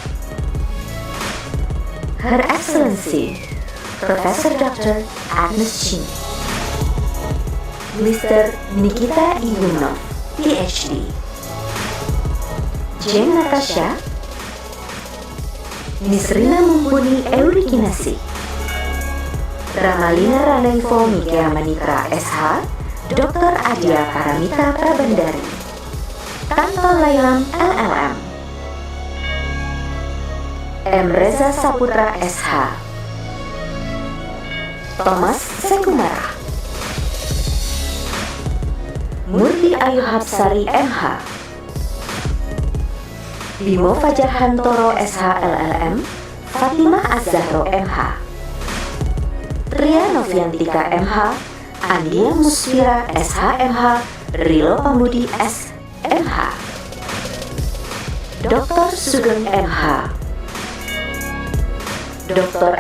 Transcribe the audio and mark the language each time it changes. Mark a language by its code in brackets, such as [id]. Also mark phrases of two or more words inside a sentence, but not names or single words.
[en] Her Excellency, Professor Dr. Agnes Chin. Mr. Nikita Igunov, PhD. Jane Natasha. Miss Rina Mumpuni Eurikinasi. Ramalina Ranaivo Mikea Manitra SH. Dr. Adia Paramita Prabandari. Tanto Lailam LLM. M. Reza Saputra SH. Thomas Sekumara. Murti Ayu Hapsari MH. Bimo Fajar Hantoro SH LLM. Fatima Azzahro MH. Tria Noviantika MH. Andia Musfira SHMH, Rilo Pamudi SMH, Dr. Sugeng MH, Dr.